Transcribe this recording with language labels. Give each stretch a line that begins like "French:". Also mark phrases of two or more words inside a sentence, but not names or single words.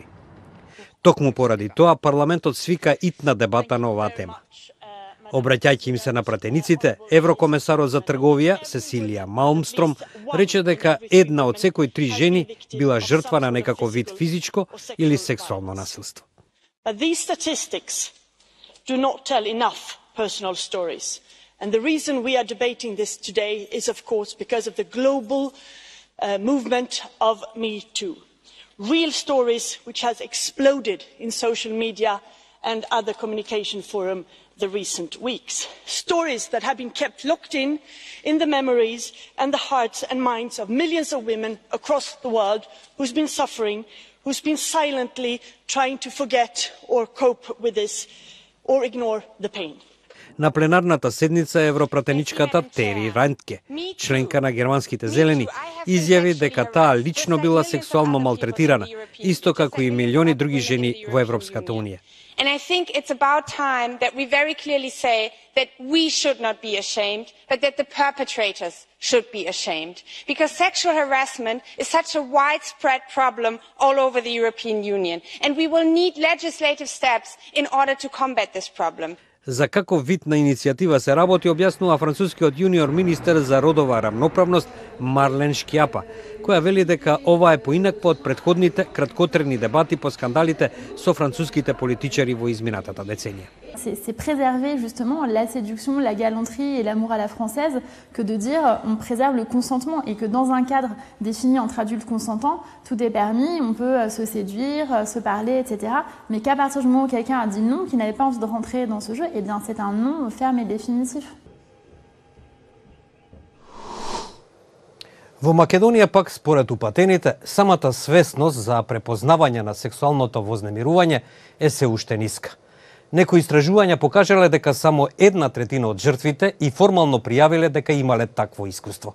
Macedonian: Токму поради тоа парламентот свика итна дебата на оваа тема. Обраќајќи им се на пратениците, еврокомесарот за трговија Сесилија Малмстром рече дека една од секој 3 жени била жртва на некаков вид физичко или сексуално насилство.
English: Do not tell enough personal stories. And the reason we are debating this today is, of course, because of the global movement of Me Too. Real stories which has exploded in social media and other communication forum the recent weeks. Stories that have been kept locked in the memories and the hearts and minds of millions of women across the world who's been suffering, who's been silently trying to forget or cope with this or ignore the pain.
Macedonian: На пленарната седница европратеничката Тери Рантке, членка на германските зелени, изјави дека таа лично била сексуално малтретирана, исто како и милиони други жени во Европската Унија.
English: And I think it's about time that we very clearly say that we should not be ashamed, but that the perpetrators should be ashamed. Because sexual harassment is such a widespread problem all over the European Union. And we will need legislative steps in order to combat this problem.
Macedonian: За каков вид на иницијатива се работи, објаснува францускиот јуниор министер за родова рамноправност Марлен Шкјапа, која вели дека ова е поинакво од претходните краткотрени дебати по скандалите со француските политичари во изминатата деценија.
French: C'est préserver justement la séduction, la galanterie et l'amour à la française que de dire on préserve le consentement et que dans un cadre défini entre adultes consentants, tout est permis, on peut se séduire, se parler, etc. Mais qu'à partir du moment où quelqu'un a dit non, qu'il n'avait pas envie de rentrer dans ce jeu, eh bien c'est un non ferme et définitif.
Macedonian: Во Македонија пак според упатените, самата свесност за препознавање на сексуалното вознемирување е се уште ниска. Некои истражувања покажале дека само 1/3 од жртвите и формално пријавиле дека имале такво искуство.